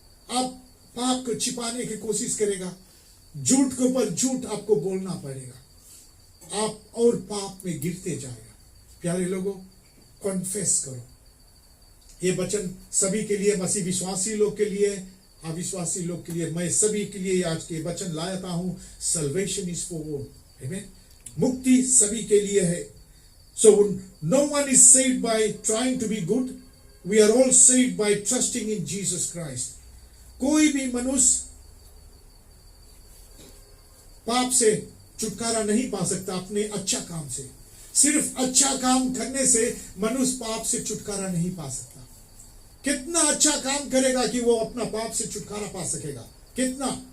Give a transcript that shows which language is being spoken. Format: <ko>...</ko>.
<hi>आप पाप को छिपाने की कोशिश करेगा, झूठ के ऊपर झूठ आपको बोलना पड़ेगा, आप और पाप में गिरते जाएगा। प्यारे लोगों, कॉन्फेस करो। ये वचन सभी के लिए, मसीह विश्वासी लोग के लिए, अविश्वासी लोग के लिए, मैं सभी के लिए आज के वचन लाता हूं।</hi> <en>Salvation is for all.</en> <hi>आमेन। मुक्ति सभी के लिए है।</hi> <en>So no one is saved by trying to be good. We are all saved by trusting in Jesus Christ.</en> <hi>कोई भी मनुष्य पाप से छुटकारा नहीं पा सकता अपने अच्छा काम से। सिर्फ अच्छा काम करने से मनुष्य पाप से छुटकारा नहीं पा सकता। कितना अच्छा काम करेगा कि वो अपना पाप से छुटकारा पा सकेगा? कितना?</hi>